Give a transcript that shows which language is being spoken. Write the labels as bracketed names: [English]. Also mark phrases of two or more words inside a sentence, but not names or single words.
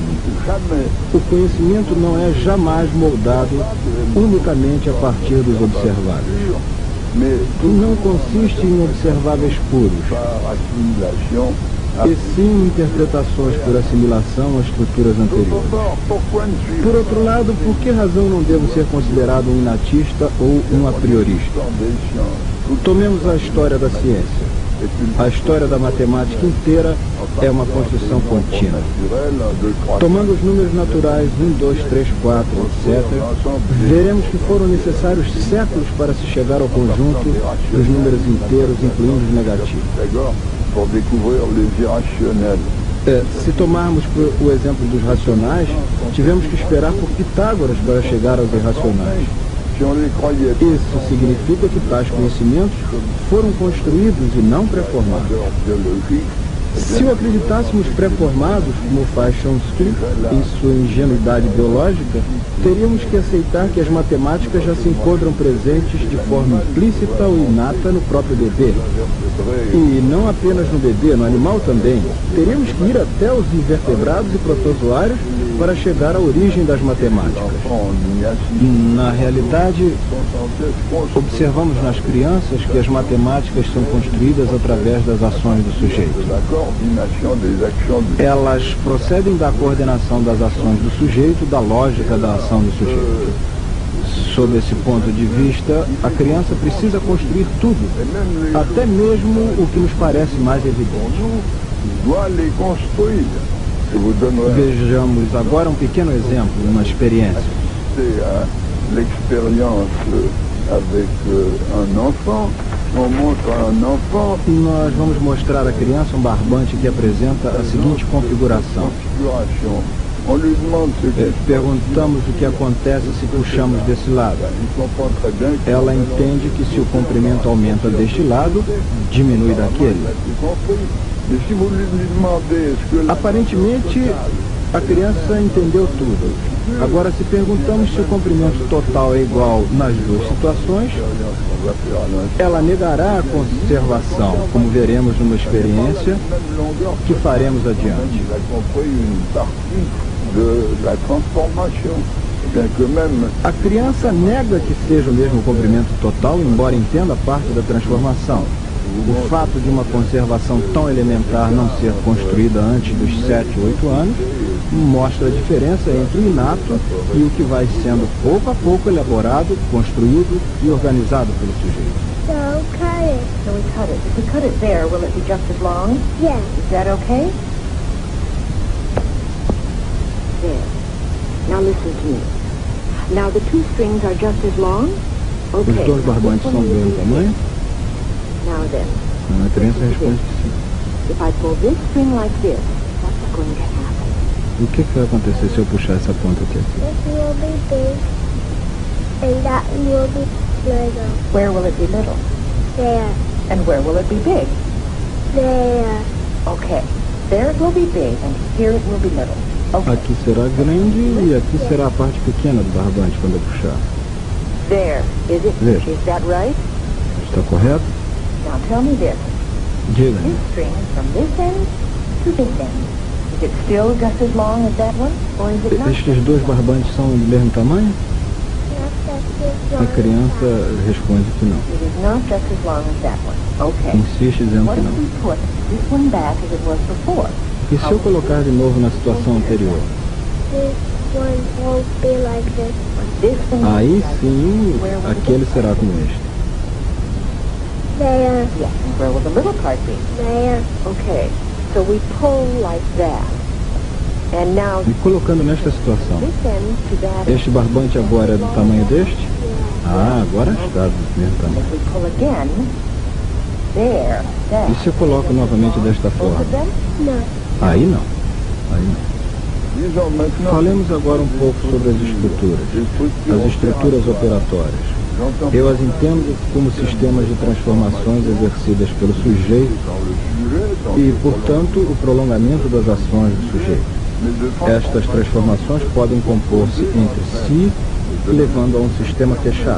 [Portuguese] O conhecimento não é jamais moldado unicamente a partir dos observados. não consiste em observáveis puros, [French] par assimilation. [Portuguese] e sim interpretações por assimilação a estruturas anteriores. [French] Pourquoi ne suis-je [Portuguese] Por outro lado, por que razão não devo ser considerado um inatista ou um a priorista? [French] pas des sciences? [Portuguese] Tomemos a história da ciência. A história da matemática inteira é uma construção contínua. Tomando os números naturais 1, 2, 3, 4, etc., veremos que foram necessários séculos para se chegar ao conjunto dos números inteiros, incluindo os negativos. [French] D'accord, pour découvrir les irrationnels. [Portuguese] Se tomarmos o exemplo dos racionais, tivemos que esperar por Pitágoras para chegar aos irracionais. [French] Si on les croyait [Portuguese] Isso significa que tais conhecimentos foram construídos e não pré-formados. [French] biologiques, [Portuguese] Se o acreditássemos pré-formados, como faz Chomsky em sua ingenuidade biológica, teríamos que aceitar que as matemáticas já se encontram presentes de forma implícita ou inata no próprio bebê. E não apenas no bebê, no animal também. Teríamos que ir até os invertebrados e protozoários para chegar à origem das matemáticas. [French] on y assiste [Portuguese] Na realidade, [French] sans cesse construit [Portuguese] observamos nas crianças que as matemáticas são construídas através das ações do sujeito. [French] la coordination des actions du [Portuguese] Elas procedem da coordenação das ações do sujeito, da lógica da ação do sujeito. Sob esse ponto de vista, a criança precisa construir tudo, até mesmo o que nos parece mais evidente. [French] doit les construire. Je vous donnerai [Portuguese] Vejamos agora um pequeno exemplo, uma experiência. [French] à l'expérience avec un enfant. On montre à un enfant [Portuguese] Nós vamos mostrar à criança um barbante que apresenta a seguinte configuração. [French] configuration. On lui demande ce qu'il [Portuguese] Perguntamos o que acontece se puxamos desse lado. [French] il comprend très bien que [Portuguese] Ela entende que se o comprimento aumenta deste lado, diminui daquele. [French] c'est compris. Mais si vous lui demandez est-ce que la [Portuguese] Aparentemente, a criança entendeu tudo. Agora, se perguntamos se o comprimento total é igual nas duas situações, [French] on va faire à l'instant [Portuguese] ela negará a conservação, como veremos numa experiência [French] même longueur, [Portuguese] que faremos adiante. [French] il a compris une partie de la transformation. Bien que même [Portuguese] A criança nega que seja o mesmo comprimento total, embora entenda parte da transformação. O fato de uma conservação tão elementar não ser construída antes dos 7, 8 anos mostra a diferença entre o inato e o que vai sendo pouco a pouco elaborado, construído e organizado pelo sujeito. [English] So cut it. So we cut it. If we cut it there, will it be just as long? Yes. Is that okay? There. Now listen to me. Now the two strings are just as long? [Portuguese] Os [English] Okay. [Portuguese] dois barbantes são do mesmo tamanho? [English] Now then, [Portuguese] A criança responde que sim. [English] if I pull this string like this, what's going to happen? [Portuguese] O que vai acontecer se eu puxar essa ponta aqui? [English] This will be big. And that will be little. Where will it be little? There. And where will it be big? There. Okay. There it will be big, and here it will be little. Okay. [Portuguese] Aqui será grande e aqui será a parte pequena do barbante quando eu puxar. [English] There. Is it? There. Is that right? [Portuguese] Está correto? [English] Now tell me this. [Portuguese] Diga-me. [English] This string from this end to this end. Is it still just as long as that one? Or is it not? [Portuguese] Estes dois barbantes são do mesmo tamanho? [English] Not just as [Portuguese] A [English] long. [Portuguese] criança responde que não. [English] It is not just as long as that one. Okay. [Portuguese] Insiste dizendo [English] What [Portuguese] que [English] if [Portuguese] não. [English] we put this one back as it was before? [Portuguese] E se eu colocar de novo na situação anterior? [English] This one won't be like this one. This one. [Portuguese] Aí sim, aquele será como este. [English] There. Yes. And where will the little part be? There. Okay. So we pull like that. And now [Portuguese] E colocando nesta situação, [English] this end to that. [Portuguese] este barbante agora é do tamanho deste? Ah, agora está do mesmo tamanho. [English] If we pull again, there, [Portuguese] E [English] that. [Portuguese] se eu coloco novamente desta [English] Both [Portuguese] forma? [English] of them? No. [Portuguese] Aí não. Aí não. [French] disons maintenant [Portuguese] Falemos agora um pouco sobre as estruturas. As estruturas operatórias. Eu as entendo como sistemas de transformações exercidas pelo sujeito [French] dans le sujet, dans [Portuguese] e, portanto, o prolongamento das ações do sujeito. [French] mais de France, [Portuguese] Estas transformações podem compor-se entre si, levando a um sistema fechado.